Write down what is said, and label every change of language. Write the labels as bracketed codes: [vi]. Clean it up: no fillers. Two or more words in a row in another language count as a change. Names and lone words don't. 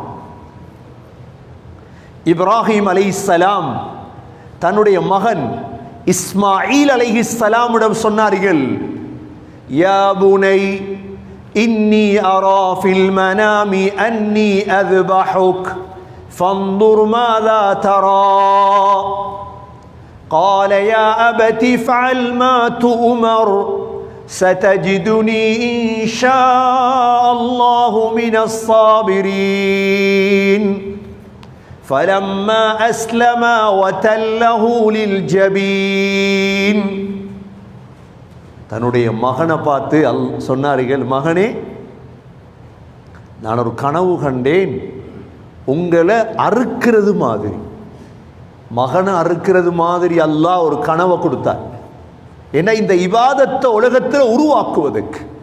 [ta] இப்ராஹிம் அலைஹிஸ்ஸலாம் தன்னுடைய மகன் இஸ்மாயில் அலைஹிஸ்ஸலாமிடம் சொன்னார்கள், [ar] يا بني إني أرى في المنام أني أذبحك فانظر ماذا ترى قال يا أبت افعل ما تؤمر ستجدني إن شاء الله من الصابرين فلما أسلما وتله للجبين. [ta] தன்னுடைய மகனை பார்த்து சொன்னார்கள், மகனே, நான் ஒரு கனவு கண்டேன், உங்களை அறுக்கிறது மாதிரி, மகனை அறுக்கிறது மாதிரி அல்லாஹ் ஒரு கனவை கொடுத்தார். ஏன்னா இந்த இபாதத்தை உலகத்தில் உருவாக்குவதற்கு.